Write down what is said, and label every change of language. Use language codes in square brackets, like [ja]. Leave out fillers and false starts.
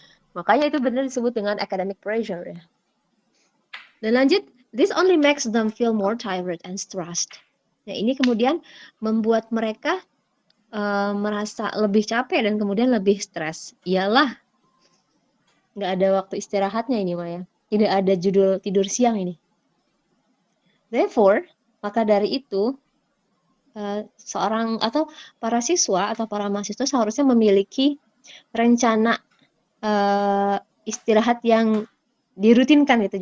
[id] Makanya itu benar disebut dengan academic pressure ya. Dan lanjut, [en] this only makes them feel more tired and stressed. [id] Nah, ini kemudian membuat mereka merasa lebih capek dan kemudian lebih stres. Iyalah, nggak ada waktu istirahatnya ini Maya. Tidak ada judul tidur siang ini. [en] Therefore, [id] maka dari itu, seorang atau para siswa atau para mahasiswa seharusnya memiliki rencana istirahat yang dirutinkan gitu.